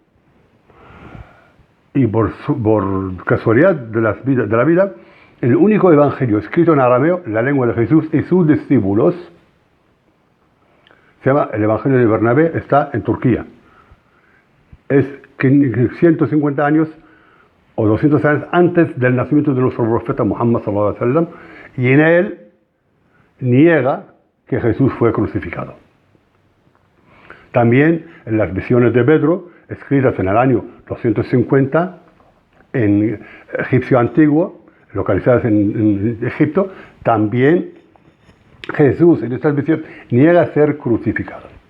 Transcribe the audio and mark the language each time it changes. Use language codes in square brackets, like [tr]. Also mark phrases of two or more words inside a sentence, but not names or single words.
[es] Y por casualidad de la vida, el único Evangelio escrito en arameo, la lengua de Jesús y sus discípulos, se llama el Evangelio de Bernabé, está en Turquía. Es 150 años o 200 años antes del nacimiento de nuestro profeta Muhammad [ar] صلى الله عليه وسلم, [es] y en él niega que Jesús fue crucificado. También en las visiones de Pedro, escritas en el año 250 en egipcio antiguo, localizadas en Egipto, también Jesús en estas visiones niega ser crucificado.